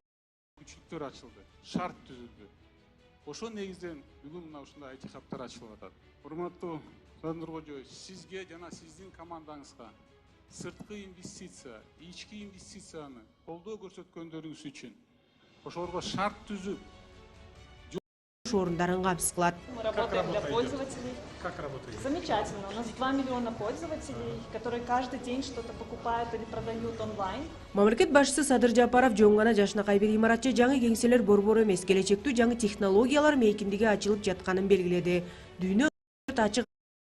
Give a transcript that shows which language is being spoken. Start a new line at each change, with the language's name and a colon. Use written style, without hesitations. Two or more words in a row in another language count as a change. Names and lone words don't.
Kyrgyz: Мүмкүнчүлүктөр ачылды, шарт түзүлдү. Ошо негизден бүгүн мына ушундай IT хабтар ачылып атат. Урматтуу Сандыр Кожоев, сизге жана сиздин командаңызга сырткы инвестиция, ички инвестицияны колдоо көрсөткөндөрүңүз үчүн ошолорго шарт түзүп Орындарын капсыз кылат.
Russian: Мы работаем для пользователей. Как работаете? Замечательно. У нас 2 миллиона пользователей, которые каждый день что-то покупают или продают онлайн.
Kyrgyz: Мамлекет башчысы Садыр Жапаров жөн гана жашынакай бир имаратчы жаңы кеңселер борбору эмес, келечектүү жаңы технологиялар мейкиндиги ачылып жатканын белгиледи. Дүйнө ачык